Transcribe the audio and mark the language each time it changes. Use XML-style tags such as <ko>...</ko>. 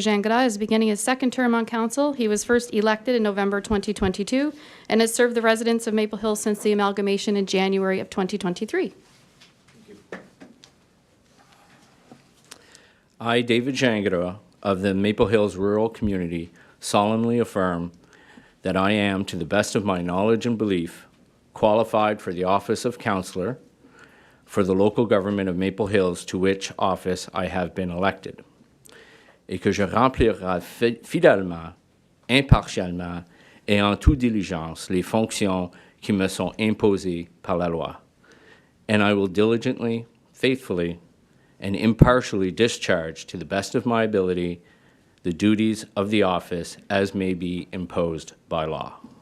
<en>Gingras is beginning his second term on council. He was first elected in November 2022 and has served the residents of Maple Hills since the amalgamation in January of 2023. I, David Gingras of the Maple Hills Rural Community, solemnly affirm that I am, to the best of my knowledge and belief, qualified for the office of councillor for the local government of Maple Hills to which office I have been elected,</en> <fr>et que je remplirai fidèlement, impartialement et en toute diligence les fonctions qui me sont imposées par la loi.</fr> <en>And I will diligently, faithfully, and impartially discharge to the best of my ability the duties of the office as may be imposed by law.</en>